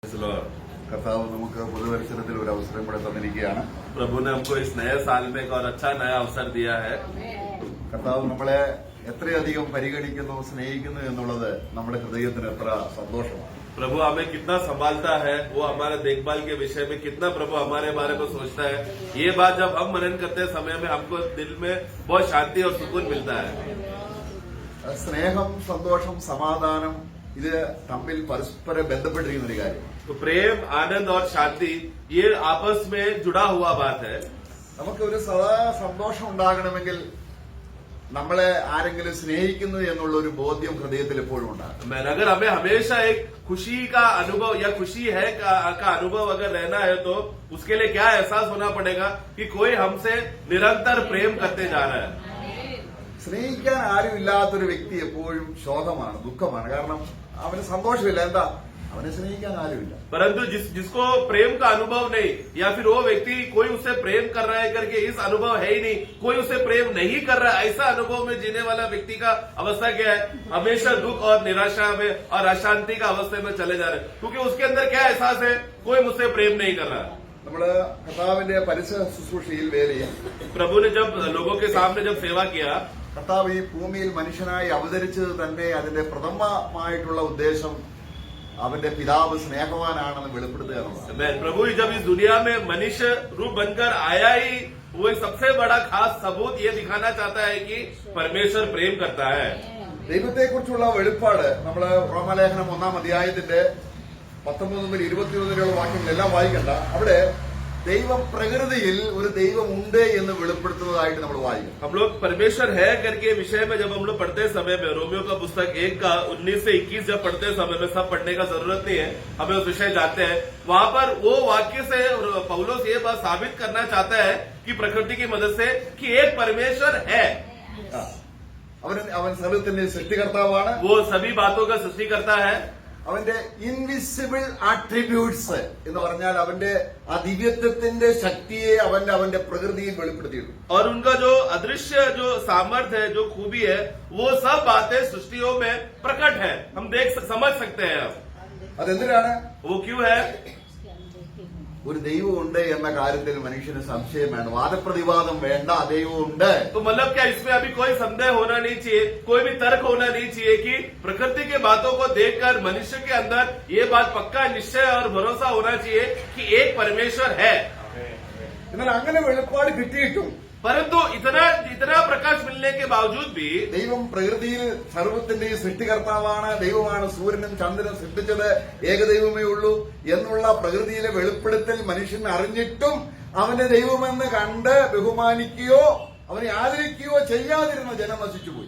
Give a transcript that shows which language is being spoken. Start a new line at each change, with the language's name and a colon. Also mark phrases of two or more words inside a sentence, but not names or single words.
Malayalam: കർത്താവ് നമുക്ക് പുതുവത്സരത്തിൽ ഒരു അവസരം കൂടെ തന്നിരിക്കുകയാണ്.
Hindi: प्रभु ने हमको इस नए साल में एक और अच्छा नया अवसर दिया है.
Malayalam: കർത്താവ് നമ്മളെ എത്രയധികം പരിഗണിക്കുന്നു, സ്നേഹിക്കുന്നു എന്നുള്ളത് നമ്മുടെ ഹൃദയത്തിന് എത്ര സന്തോഷമാണ്.
Hindi: प्रभु हमें कितना संभालता है, वो हमारे देखभाल के विषय में कितना प्रभु हमारे बारे में सोचता है. ये बात जब हम मनन करते समय में हमको दिल में बहुत शांति और सुकून मिलता है.
Malayalam: സ്നേഹം, സന്തോഷം, സമാധാനം ഇത് തമ്മിൽ പരസ്പരം ബന്ധപ്പെട്ടിരിക്കുന്ന ഒരു കാര്യം.
Hindi: तो प्रेम, आनंद और शांति ये आपस में जुड़ा हुआ बात है.
Malayalam: നമുക്ക് ഒരു സദാ സന്തോഷം ഉണ്ടാകണമെങ്കിൽ നമ്മളെ ആരെങ്കിലും സ്നേഹിക്കുന്നു എന്നുള്ള ഒരു ബോധ്യം ഹൃദയത്തിൽ എപ്പോഴും ഉണ്ടാകും.
Hindi: अगर हमें हमेशा एक खुशी का अनुभव या खुशी है का अनुभव अगर रहना है तो उसके लिए क्या एहसास होना पड़ेगा कि कोई हमसे निरंतर प्रेम करते जा रहा है.
Malayalam: സ്നേഹിക്കാൻ ആരും ഇല്ലാത്തൊരു വ്യക്തി എപ്പോഴും ശോകമാണ്, ദുഃഖമാണ്. കാരണം അവന് സന്തോഷമില്ല. എന്താ? അവനെ സ്നേഹിക്കാൻ ആരുമില്ല.
Hindi: परंतु जिसको प्रेम का अनुभव नहीं, या फिर वो व्यक्ति कोई उसे प्रेम कर रहा है करके इस अनुभव है ही नहीं, कोई उसे प्रेम नहीं कर रहा है, ऐसा अनुभव में जीने वाला व्यक्ति का अवस्था क्या है? हमेशा दुख और निराशा में और अशांति का अवस्था में चले जा रहे हैं. क्योंकि उसके अंदर क्या एहसास है? कोई मुझसे प्रेम नहीं कर रहा.
Malayalam: നമ്മള് കർത്താവിന്റെ പരിസര ശുശ്രൂഷയിൽ വേല ചെയ്യും.
Hindi: प्रभु ने जब लोगों के सामने जब सेवा किया,
Malayalam: കർത്താവ് ഈ ഭൂമിയിൽ മനുഷ്യനായി അവതരിച്ചത് തന്നെ അതിന്റെ പ്രഥമമായിട്ടുള്ള ഉദ്ദേശം അവന്റെ പിതാവ് സ്നേഹവാനാണെന്ന് വെളിപ്പെടുത്തുക എന്നുള്ളതാണ്.
Hindi: प्रभु जब इस दुनिया में मनुष्य रूप बनकर आया ही वो एक सबसे बड़ा खास सबूत ये दिखाना चाहता है कि परमेश्वर प्रेम करता है.
Malayalam: ദൈവത്തെക്കുറിച്ചുള്ള വെളിപ്പാട് നമ്മള് റോമാലേഖനം 1-ാം അധ്യായത്തിന്റെ 19 മുതൽ 21 വരെയുള്ള വാക്യങ്ങളെല്ലാം വായിക്കണ്ട. അവിടെ ദൈവം പ്രകൃതിയിൽ ഒരു ദൈവം ഉണ്ട് എന്ന് വെളിപ്പെടുത്തുന്നതായിട്ട് നമ്മൾ വായിക്കും.
Hindi: हम लोग परमेश्वर है करके विषय में जब हम लोग पढ़ते समय में रोमियो का पुस्तक 1 का 19 से 21 जब पढ़ते समय में सब पढ़ने का जरूरत नहीं है, हमें उस विषय जानते हैं. वहां पर वो वाक्य से पौलुस ये बात साबित करना चाहता है कि प्रकृति की मदद से कि एक परमेश्वर है.
Malayalam: അവൻ സർവ്വത്തിന്റെ സൃഷ്ടികർത്താവാണ്.
Hindi: वो सभी बातों का सृष्टि करता है.
Malayalam: അവന്റെ
English: invisible attributes
Malayalam: എന്ന് പറഞ്ഞാൽ അവന്റെ ആ ദിവ്യത്വത്തിന്റെ ശക്തിയെ അവന്റെ പ്രകൃതിയിൽ വെളിപ്പെടുത്തിയിട്ടുണ്ട്.
Hindi: और उनका जो अदृश्य जो सामर्थ्य है, जो खूबी है, वो सब बातें सृष्टियों में प्रकट है. हम समझ सकते हैं.
Malayalam: അതെന്തിനാണ്?
Hindi: वो क्यों है?
Malayalam: ഒരു ദൈവമുണ്ട് എന്ന കാര്യത്തിൽ മനുഷ്യന് സംശയം വേണ്ട, വാദപ്രതിവാദം വേണ്ട. ദൈവമുണ്ട്.
Hindi: तो मतलब क्या इसमें अभी कोई संदेह होना नहीं चाहिए, कोई भी तर्क होना नहीं चाहिए कि प्रकृति के बातों को देखकर मनुष्य के अंदर ये बात पक्का निश्चय और भरोसा होना चाहिए कि एक परमेश्वर है.
Malayalam: എന്നാൽ അങ്ങനെ വെളിപ്പാട് കിട്ടിയിട്ടും
Hindi: परंतु इतना प्रकाश मिलने के बावजूद भी
Malayalam: ദൈവം പ്രകൃതിയിൽ സർവ്വത്തിന്റെയും സൃഷ്ടികർത്താവാണ്, ദൈവമാണ് സൂര്യനും ചന്ദ്രനും സൃഷ്ടിച്ചത്, ഏകദൈവമേ ഉള്ളൂ എന്നുള്ള പ്രകൃതിയിലെ വെളിപ്പെടുത്തൽ മനുഷ്യൻ അറിഞ്ഞിട്ടും അവന്റെ ദൈവമെന്ന് കണ്ട് ബഹുമാനിക്കുകയോ അവനെ ആദരിക്കുകയോ ചെയ്യാതിരുന്ന ജനം നശിച്ചുപോയി.